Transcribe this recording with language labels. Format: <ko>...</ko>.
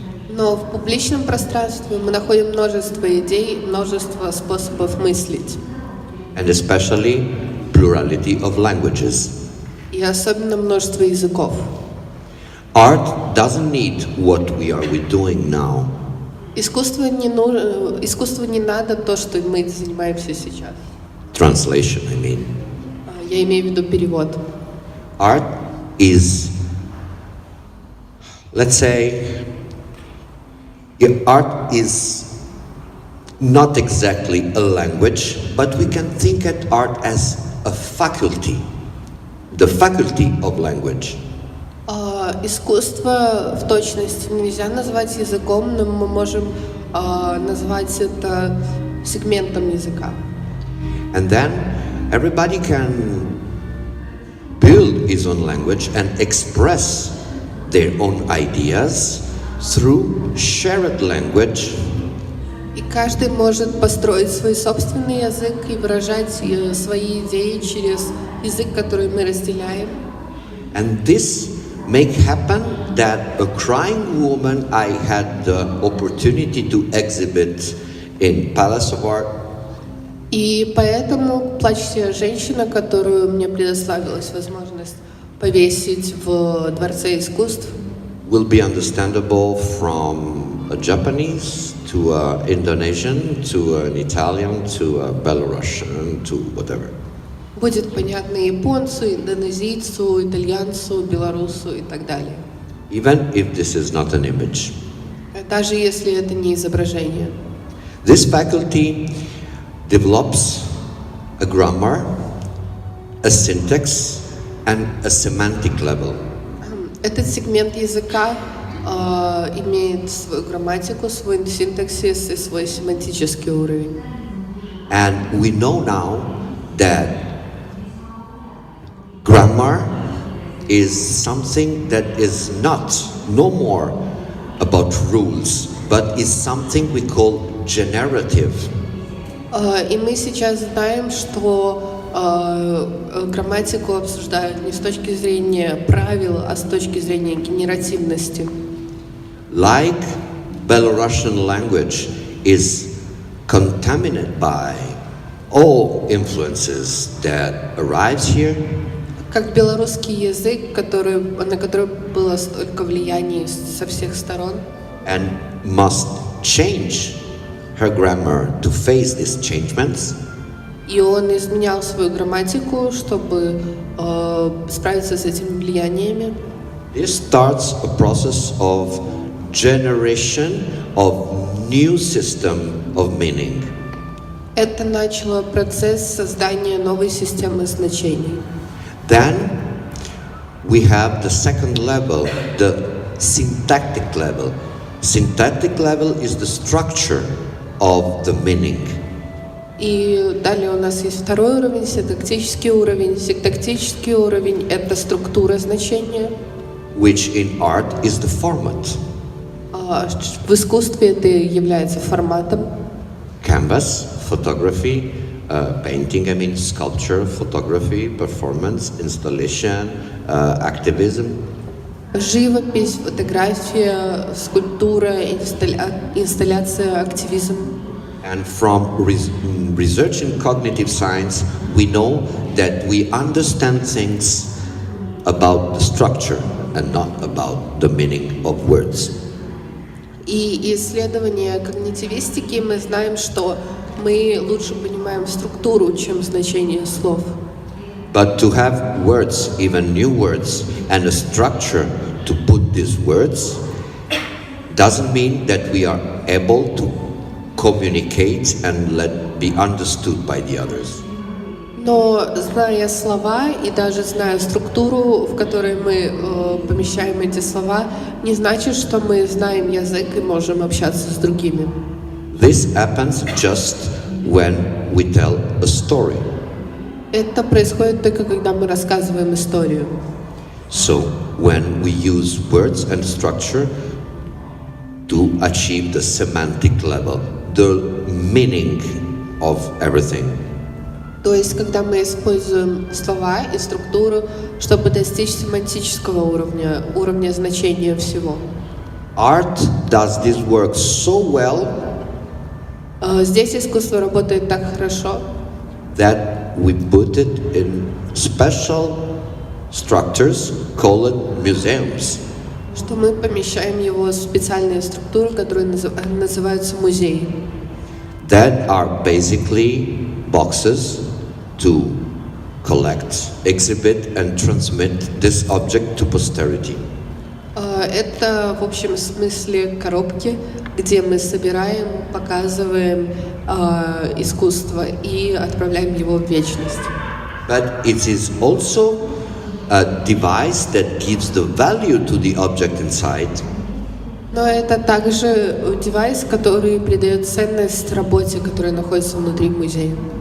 <ru>Но в публичном пространстве мы находим множество идей, множество способов мыслить.</ru> <en>And especially plurality of languages.</en> <ru>И особенно множество языков.</ru> <en>Art doesn't need what we are doing now.</en> <ru>Искусству не надо то, что мы занимаемся сейчас.</ru> <en>Translation, I mean.</en> <ru>Я имею в виду перевод.</ru> <en>Art is, let's say, art is not exactly a language, but we can think at art as a faculty, the faculty of language.</en> <ru>Искусство в точности нельзя назвать языком, но мы можем назвать это сегментом языка.</ru> <en>And then everybody can build his own language and express their own ideas through shared language.</en> <ru>И каждый может построить свой собственный язык и выражать свои идеи через язык, который мы разделяем.</ru> <en>And this make happen that a crying woman I had the opportunity to exhibit in Palace of Art.</en> <ru>И поэтому плачущая женщина, которую мне предоставилась возможность повесить в Дворце искусств,</ru> <en>will be understandable from a Japanese to an Indonesian to an Italian to a Belarusian to whatever.</en> <ru>будет понятно японцу, индонезийцу, итальянцу, белорусу и так далее.</ru> <en>Even if this is not an image.</en> <ru>Даже если это не изображение.</ru> <en>This faculty develops a grammar, a syntax, and a semantic level.</en> <ru>Этот сегмент языка имеет свою грамматику, свой синтаксис и свой семантический уровень.</ru> <en>And we know now that grammar is something that is no more about rules, but is something we call generative.</en> <ru>И мы сейчас знаем, что грамматику обсуждают не с точки зрения правил, а с точки зрения генеративности.</ru> <en>Like Belarusian language is contaminated by all influences that arrives here.</en> <ru>Как белорусский язык, на который было столько влияний со всех сторон.</ru> <en>And must change her grammar to face these changements.</en> <ru>И он изменял свою грамматику, чтобы справиться с этими влияниями.</ru> <en>This starts a process of generation of new system of meaning.</en> <ru>Это начало процесс создания новой системы значений.</ru> <en>Then we have the second level, the syntactic level. Syntactic level is the structure of the meaning.</en> <ru>И далее у нас есть второй уровень, синтактический уровень. Синтактический уровень — это структура значения.</ru> <en>which in art is the format.</en> <ru>В искусстве это является форматом.</ru> <en>Canvas, photography, painting, sculpture, photography, performance, installation, activism.</en> <ru>Живопись, фотография, скульптура, инсталляция, активизм.</ru> <en>And from research in cognitive science, we know that we understand things about the structure and not about the meaning of words.</en> <ru>И исследования когнитивистики мы знаем, что мы лучше понимаем структуру, чем значение слов.</ru> <en>But to have words, even new words, and a structure to put these words doesn't mean that we are able to communicate and be understood by the others.</en> <ru>Но зная слова и даже зная структуру, в которой мы помещаем эти слова, не значит, что мы знаем язык и можем общаться с другими.</ru> <en>This happens just when we tell a story.</en> <ru>Это происходит только когда мы рассказываем историю.</ru> <en>So when we use words and structure to achieve the semantic level, the meaning of everything.</en> <ru>То есть, когда мы используем слова и структуру, чтобы достичь семантического уровня, уровня значения всего.</ru> <en>Art does this work so well</en> <ru>Здесь искусство работает так хорошо,</ru> <en>that we put it in special structures called museums.</en> <ru>что мы помещаем его в специальные структуры, которые называются музеи.</ru> <en>That are basically boxes to collect, exhibit and transmit this object to posterity.</en> <ru>Это в общем смысле коробки, где мы собираем, показываем искусство и отправляем его в вечность.</ru> <en>But it is also a device that gives the value to the object inside.</en> <ru>Но это также девайс, который придает ценность работе, которая находится внутри музея.</ru>